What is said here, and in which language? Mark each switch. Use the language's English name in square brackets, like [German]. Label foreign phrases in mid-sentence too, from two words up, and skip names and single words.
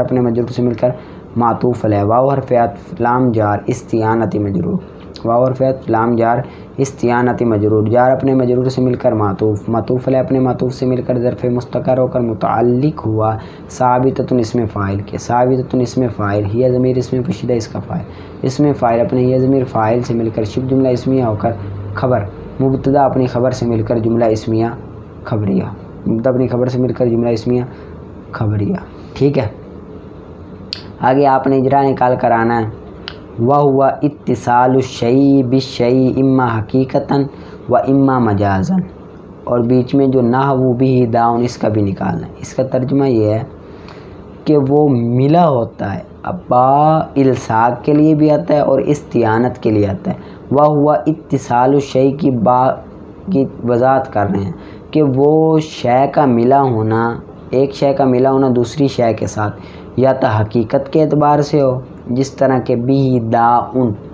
[Urdu] اپنے مجرور سے مل کر معطوف ہے، واو حرف عطف لام جار استعانتی مجرور، واو حرف عطف لام جار استعانتی مجرور، جار اپنے مجرور سے مل کر معطوف، معطوف ہے اپنے معطوف سے مل کر ظرف مستقر ہو کر متعلق ہوا ثابتۃ اسم فاعل کے، ثابتۃ اسم فاعل، ہی ضمیر اسم پوشیدہ اس کا فاعل، اسم فاعل اپنے ہی ضمیر فاعل سے مل کر شبہ جملہ اسمیہ ہو کر خبر، مبتدا اپنی خبر سے مل کر جملہ اسمیہ خبریہ، مبتدا اپنی خبر سے مل کر جملہ اسمیہ خبریہ، ٹھیک ہے۔ آگے آپ نے اجرا نکال کر آنا ہے، [Arabic] وَهُوَ اتصال الشیء بالشیء اما حقیقتاً و اما مجازاً، [Urdu] اور بیچ میں جو نحو به داؤن اس کا بھی نکالنا ہے، اس کا ترجمہ یہ ہے کہ وہ ملا ہوتا ہے، اب با الصاق کے لیے بھی آتا ہے اور استعانت کے لیے آتا ہے، [Arabic] وَهُوَ اتصال الشیء [Urdu] کی با کی وضاحت کر رہے ہیں کہ وہ شے کا ملا ہونا، ایک شے کا ملا ہونا دوسری شے کے ساتھ، یا تو حقیقت کے اعتبار سے ہو جس طرح کہ بھی داؤن،